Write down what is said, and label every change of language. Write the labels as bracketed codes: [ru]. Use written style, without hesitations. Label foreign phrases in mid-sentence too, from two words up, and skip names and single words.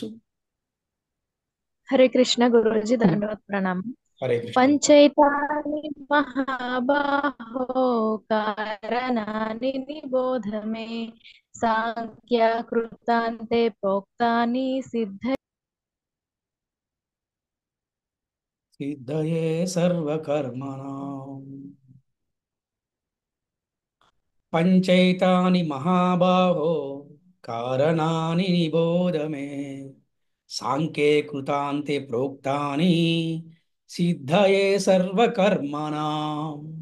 [hi] हरे कृष्ण गुरुजी दंडवत प्रणाम। [sa] हरे कृष्ण. पंचैतानि महाबाहो कारणानि निबोध मे सांख्या कृतान्ते प्रोक्तानि सिद्ध। सिद्धये सर्वकर्मणां पञ्चैतानि महाबाहो कारणानि निबोध मे सांख्ये कृतान्ते प्रोक्तानि सिद्धये सर्वकर्मणां.